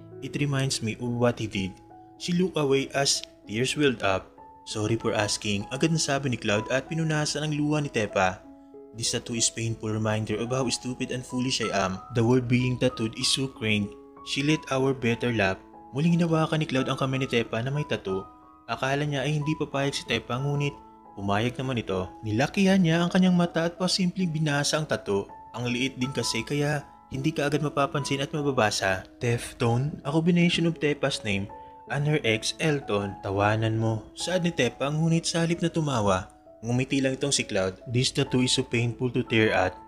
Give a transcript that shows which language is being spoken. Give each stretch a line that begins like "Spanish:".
English: It reminds me of what he did. She looked away as tears welled up. Sorry for asking,
Filipino: agad nasabi ni Cloud at pinunasan ang luha ni Tepa.
English: This tattoo is painful reminder of how stupid and foolish I am. The word being tattooed is so cringe. She let our better laugh.
Filipino: Muling hinawakan ni Cloud ang kamay ni Tepa na may tattoo. Akala niya ay hindi papayag si Tepa ngunit pumayag naman ito. Nilakihan niya ang kanyang mata at pasimpleng binasa ang tattoo. Ang liit din kasi kaya hindi ka agad mapapansin at mababasa.
English: Teftone, a combination of Tepa's name and her ex Elton.
Filipino: Tawanan mo. Saad ni Tepa ngunit sa halip na tumawa. Ngumiti lang itong si Cloud.
English: This tattoo is so painful to tear at.